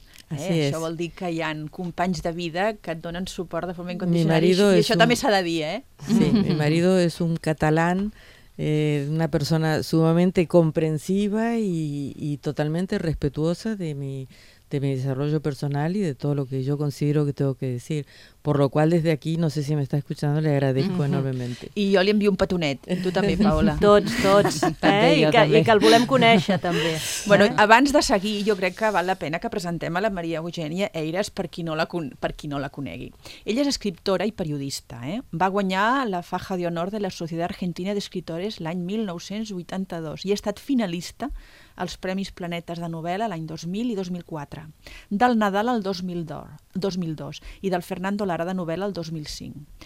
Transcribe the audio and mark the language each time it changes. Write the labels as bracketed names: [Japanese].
[Catalan] Això vol dir que hi ha companys de vida que et donen suport de forma incondicional. I això també s'ha de dir, [Spanish] Sí, mi marido es un catalán, una persona sumamente comprensiva y totalmente respetuosa de mi desarrollo personal y de todo lo que yo considero que tengo que decir. Por lo cual, desde aquí, no sé si me está escuchando, le agradezco enormemente. [Catalan] I jo li envio un petonet, tu també, Paola. Tots, i que el volem conèixer, també. Bueno, abans de seguir, jo crec que val la pena que presentem a la Maria Eugènia Eyres per qui no la conegui. Ella és escriptora i periodista. Va guanyar la Faja d'Honor de la Societat Argentina d'Escriptores l'any 1982 i ha estat finalista als Premis Planetes de Novel·la l'any 2000 i 2004, del Nadal al 2002 i del Fernando Lara de Novel·la el 2005.